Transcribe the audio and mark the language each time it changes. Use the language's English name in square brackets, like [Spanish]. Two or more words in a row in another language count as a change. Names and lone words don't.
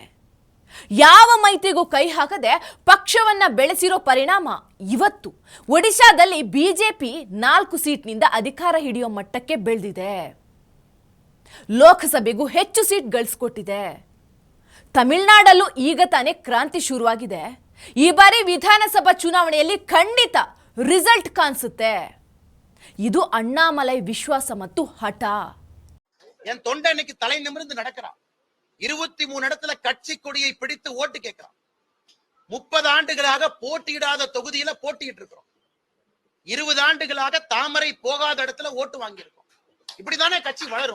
[Kannada] ಯಾವ ಮೈತ್ರಿಗೂ ಕೈ ಹಾಕದೆ ಪಕ್ಷವನ್ನ ಬೆಳೆಸಿರೋ ಪರಿಣಾಮ ಇವತ್ತು ಒಡಿಶಾದಲ್ಲಿ ಬಿಜೆಪಿ 4 ಸೀಟ್ನಿಂದ ಅಧಿಕಾರ ಹಿಡಿಯೋ ಮಟ್ಟಕ್ಕೆ ಬೆಳೆದಿದೆ. ಲೋಕಸಭೆಗೂ ಹೆಚ್ಚು ಸೀಟ್ ಗಳಿಸ್ಕೊಟ್ಟಿದೆ. ತಮಿಳುನಾಡಲ್ಲೂ ಈಗ ತಾನೇ ಕ್ರಾಂತಿ ಶುರುವಾಗಿದೆ. ಈ ಬಾರಿ ವಿಧಾನಸಭಾ ಚುನಾವಣೆಯಲ್ಲಿ ಖಂಡಿತ ರಿಸಲ್ಟ್ ಕಾಣಿಸುತ್ತೆ. ಇದು ಅಣ್ಣಾಮಲೈ ವಿಶ್ವಾಸ ಮತ್ತು ಹಠ. [Tamil] என் தொண்டை இன்னைக்கு தலை நிமிர்ந்து நடக்கிறான். 23 இடத்துல கட்சி கொடியை பிடித்து ஓட்டு கேட்கிறான். 30 ஆண்டுகளாக போட்டியிடாத தொகுதியில போட்டிட்டு இருக்கிறோம். 20 ஆண்டுகளாக தாமரை போகாத இடத்துல ஓட்டு வாங்கி இருக்கோம். இப்படிதானே கட்சி வளரும்.